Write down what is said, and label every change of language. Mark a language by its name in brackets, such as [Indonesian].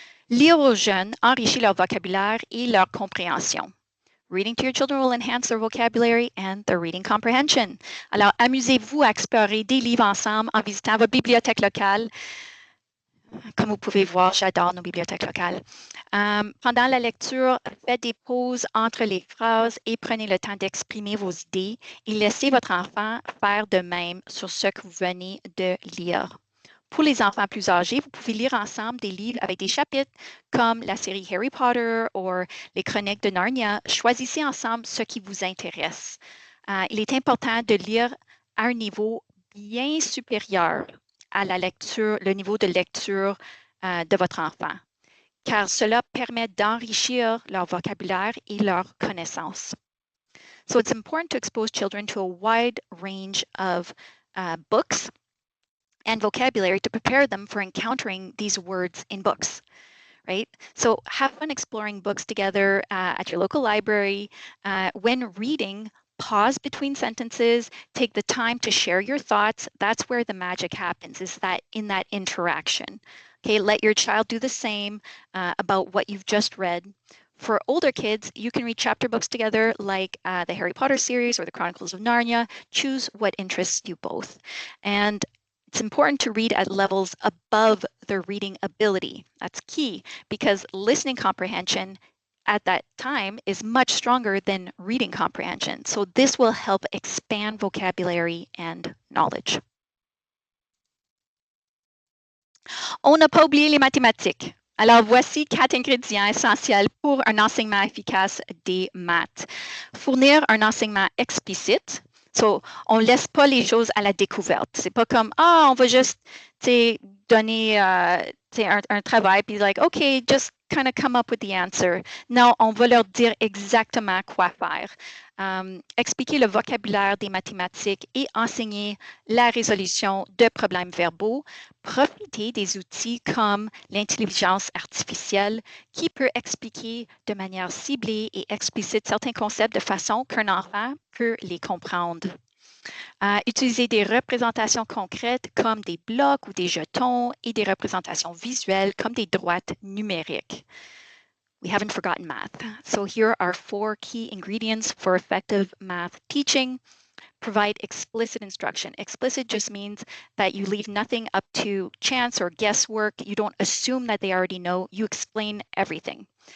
[French] Lire aux jeunes enrichit leur vocabulaire et leur compréhension. [English] Reading to your children will enhance their vocabulary and their reading comprehension. [French] Alors, amusez-vous à explorer des livres ensemble en visitant votre bibliothèque locale. Comme vous pouvez voir, j'adore nos bibliothèques locales. Pendant la lecture, faites des pauses entre les phrases et prenez le temps d'exprimer vos idées et laissez votre enfant faire de même sur ce que vous venez de lire. Pour les enfants plus âgés, vous pouvez lire ensemble des livres avec des chapitres comme la série Harry Potter ou les Chroniques de Narnia. Choisissez ensemble ce qui vous intéresse. Il est important de lire à un niveau bien supérieur à la lecture, le niveau de lecture de votre enfant, car cela permet d'enrichir leur vocabulaire et leurs connaissances. [English] So it's important to expose children to a wide range of books and vocabulary to prepare them for encountering these words in books, right? So have fun exploring books together at your local library. When reading, pause between sentences, take the time to share your thoughts. That's where the magic happens, is that in that interaction. Okay, let your child do the same about what you've just read. For older kids, you can read chapter books together like the Harry Potter series or the Chronicles of Narnia. Choose what interests you both. And it's important to read at levels above their reading ability. That's key because listening comprehension at that time is much stronger than reading comprehension. So this will help expand vocabulary and knowledge. [French] On n'a pas oublié les mathématiques. Alors voici 4 ingrédients essentiels pour un enseignement efficace des maths. Fournir un enseignement explicite. So, on ne laisse pas les choses à la découverte. C'est pas comme, on va juste donner un travail, puis [English] like, OK, just kind of come up with the answer. [French] Non, on va leur dire exactement quoi faire. Expliquer le vocabulaire des mathématiques et enseigner la résolution de problèmes verbaux. Profiter des outils comme l'intelligence artificielle qui peut expliquer de manière ciblée et explicite certains concepts de façon qu'un enfant peut les comprendre. Utiliser des représentations concrètes comme des blocs ou des jetons et des représentations visuelles comme des droites numériques. [English] We haven't forgotten math. So here are 4 key ingredients for effective math teaching. Provide explicit instruction. Explicit just means that you leave nothing up to chance or guesswork. You don't assume that they already know. You explain everything.